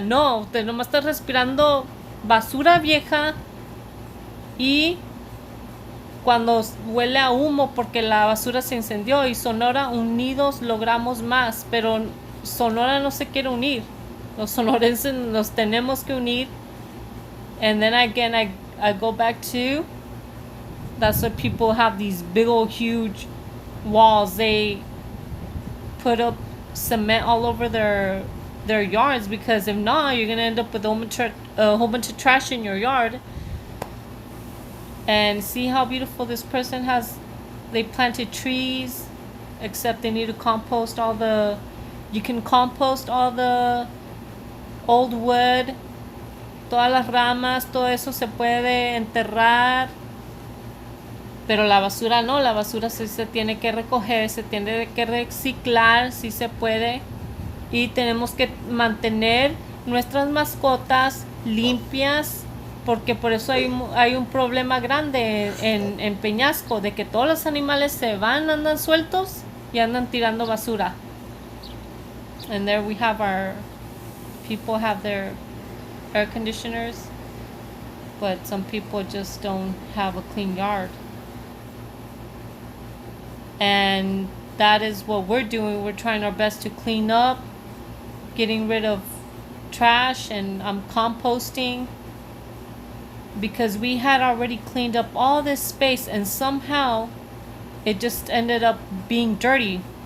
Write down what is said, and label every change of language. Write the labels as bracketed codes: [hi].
[es] No, usted nomás está respirando basura vieja, y cuando huele a humo porque la basura se incendió. Y Sonora, unidos logramos más, pero Sonora no se quiere unir. Los sonorenses nos tenemos que unir. [en] And then again, I go back to, that's why people have these big old huge walls. They put up cement all over their yards, because if not, you're gonna end up with a whole bunch of trash in your yard. And see how beautiful this person has. They planted trees, except they need to compost all the, you can compost all the old wood, [es] todas las ramas, todo eso se puede enterrar. Pero la basura no, la basura sí se tiene que recoger, se tiene que reciclar, sí se puede. Y tenemos que mantener nuestras mascotas limpias, porque por eso hay un problema grande en Peñasco, de que todos los animales se van, andan sueltos y andan tirando basura. [en] And there we have our people have their air conditioners, but some people just don't have a clean yard. And that is what we're doing. We're trying our best to clean up, getting rid of trash, and I'm composting, because we had already cleaned up all this space, and somehow it just ended up being dirty.